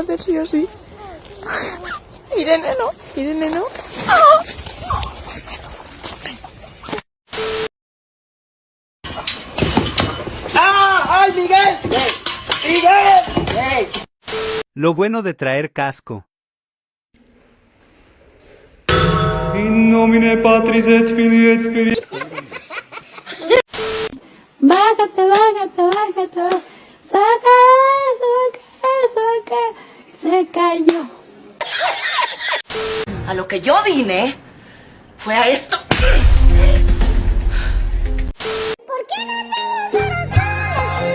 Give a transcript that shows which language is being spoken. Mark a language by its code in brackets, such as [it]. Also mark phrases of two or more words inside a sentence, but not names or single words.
[es] así, así. Irene no. ¡Ah! ¡Ay, Miguel! ¡Miguel! Lo bueno de traer casco. [la] In nomine Patris et Filii et Spiritus. [es] Bájate. Saca. Se cayó. A lo que yo vine fue a esto. ¿Por qué no tengo corazón así?